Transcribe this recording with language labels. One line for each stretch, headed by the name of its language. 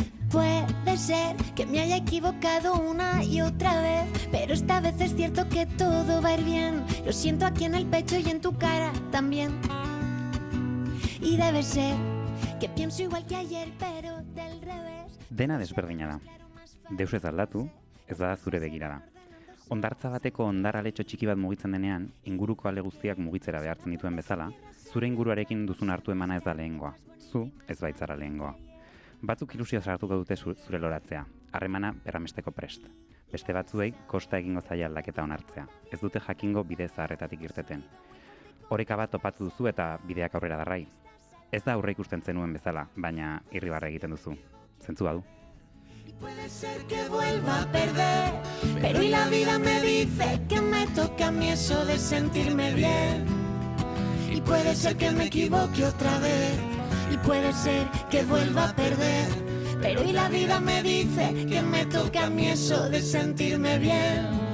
Spanish: Puede ser que me haya equivocado una y otra vez, pero esta vez es cierto que todo va a ir bien. Lo siento aquí en el pecho y en tu cara también. Y debe ser que pienso igual que ayer, pero del revés.
Basque: Dena desberdina da. Deus ez aldatu, ez da zure begirada. Hondartza bateko hondar aletxo txiki bat mugitzen denean, inguruko ale guztiak mugitzera behartzen dituen bezala, zure inguruarekin duzun hartu emana ez da lehengoa. Zu ez baitzara lehengoa. Batzuk ilusio sartuko dute zure loratzea, harremana berramesteko prest. Beste batzuei kosta egingo zaila aldaketa onartzea. Ez dute jakingo bide zaharretatik irteten. Oreka bat topatu duzu eta bideak aurrera darrai. Ez da aurre ikusten zenuen bezala, baina irribarre egiten duzu. Zentzu badu.
Spanish: Y puede ser que vuelva a perder, pero y la vida me dice que me toca a mí eso de sentirme bien. Y puede ser que me equivoque otra vez, y puede ser que vuelva a perder, pero y la vida me dice que me toca a mí eso de sentirme bien.